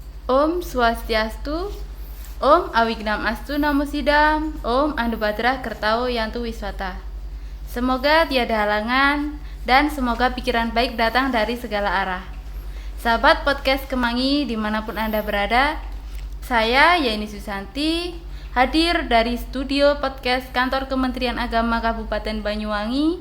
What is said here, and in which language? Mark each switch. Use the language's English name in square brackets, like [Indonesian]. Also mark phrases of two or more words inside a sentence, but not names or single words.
[Sanskrit] Om Swastiastu, Om Awignam Astu Namo Sidam, Om Anubhadra Kertao Yantu Wiswata. [Indonesian] Semoga tiada halangan dan semoga pikiran baik datang dari segala arah. Sahabat podcast Kemangi dimanapun Anda berada, saya Yeni Susanti hadir dari studio podcast Kantor Kementerian Agama Kabupaten Banyuwangi.